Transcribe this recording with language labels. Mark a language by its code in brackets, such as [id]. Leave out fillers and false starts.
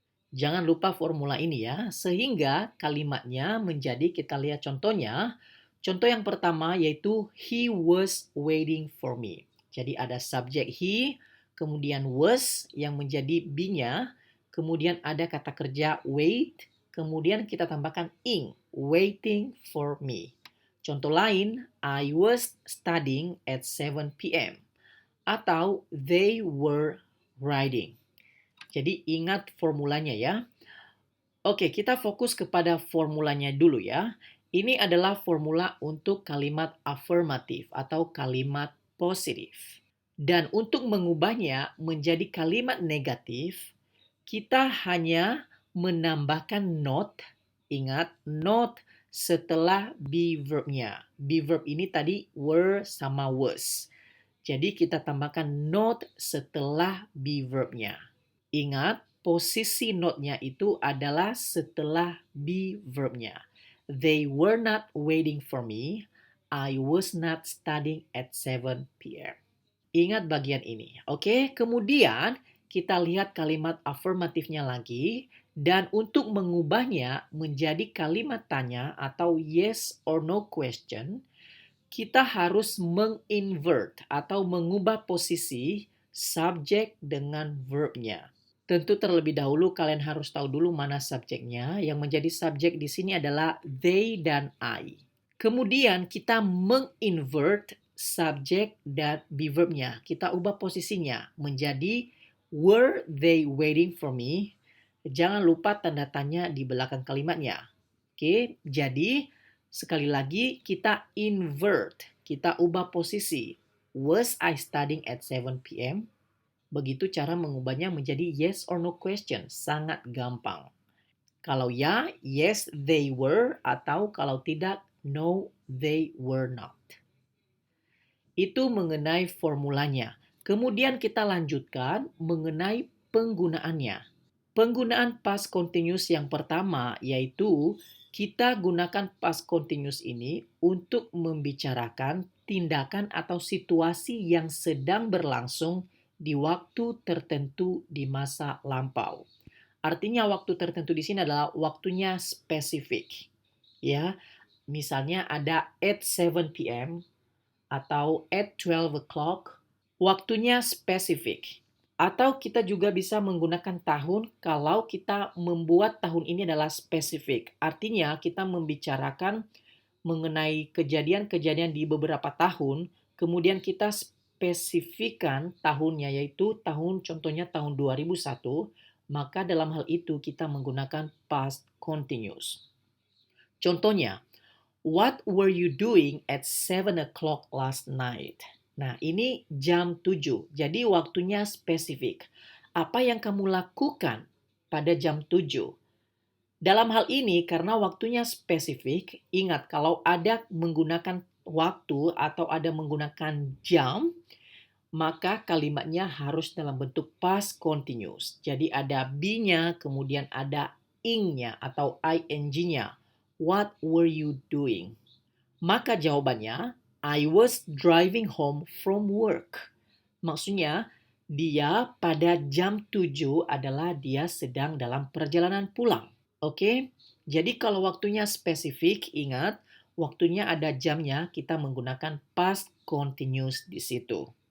[id] Jangan lupa formula ini ya, sehingga kalimatnya menjadi, kita lihat contohnya. Contoh yang pertama yaitu [en] he was waiting for me. [id] Jadi ada subjek he, kemudian was yang menjadi be-nya, kemudian ada kata kerja wait, kemudian kita tambahkan ing, [en] waiting for me. [id] Contoh lain, [en] I was studying at 7 p.m. [id] Atau [en] they were riding. [id] Jadi ingat formulanya ya. Oke, kita fokus kepada formulanya dulu ya. Ini adalah formula untuk kalimat afirmatif atau kalimat positif. Dan untuk mengubahnya menjadi kalimat negatif, kita hanya menambahkan not. Ingat, not setelah be verb-nya. Be verb ini tadi were sama was. Jadi kita tambahkan not setelah be verb-nya. Ingat, posisi not-nya itu adalah setelah be verb-nya. [en] They were not waiting for me. I was not studying at 7 p.m. [id] Ingat bagian ini. Oke, kemudian kita lihat kalimat afirmatifnya lagi. Dan untuk mengubahnya menjadi kalimat tanya atau [en] yes or no question, [id] kita harus menginvert atau mengubah posisi subjek dengan verb-nya. Tentu terlebih dahulu kalian harus tahu dulu mana subjeknya. Yang menjadi subjek di sini adalah they dan I. Kemudian kita menginvert subjek dan be verb-nya. Kita ubah posisinya menjadi [en] were they waiting for me? [id] Jangan lupa tanda tanya di belakang kalimatnya. Oke, jadi sekali lagi kita invert. Kita ubah posisi. [en] Was I studying at 7 p.m.? [id] Begitu cara mengubahnya menjadi [en] yes or no question. [id] Sangat gampang. Kalau ya, [en] yes they were, [id] atau kalau tidak, [en] no they were not. [id] Itu mengenai formulanya. Kemudian kita lanjutkan mengenai penggunaannya. Penggunaan past continuous yang pertama yaitu kita gunakan past continuous ini untuk membicarakan tindakan atau situasi yang sedang berlangsung di waktu tertentu di masa lampau. Artinya waktu tertentu di sini adalah waktunya spesifik. Ya, misalnya ada [en] at 7 p.m. [id] atau [en] at 12 o'clock [id] Waktunya spesifik. Atau kita juga bisa menggunakan tahun kalau kita membuat tahun ini adalah spesifik. Artinya kita membicarakan mengenai kejadian-kejadian di beberapa tahun, kemudian kita spesifikkan tahunnya, yaitu tahun contohnya tahun 2001, maka dalam hal itu kita menggunakan past continuous. [en] Contohnya, what were you doing at 7 o'clock last night? [id] Nah, ini jam 7. Jadi waktunya spesifik. Apa yang kamu lakukan pada jam 7? Dalam hal ini, karena waktunya spesifik, ingat kalau ada menggunakan waktu atau ada menggunakan jam, maka kalimatnya harus dalam bentuk past continuous. Jadi ada be-nya, kemudian ada ing-nya atau ing-nya. [en] What were you doing? [id] Maka jawabannya, [en] I was driving home from work. [id] Maksudnya, dia pada jam 7 adalah dia sedang dalam perjalanan pulang. Oke? Jadi kalau waktunya spesifik, ingat, waktunya ada jamnya, kita menggunakan past continuous di situ.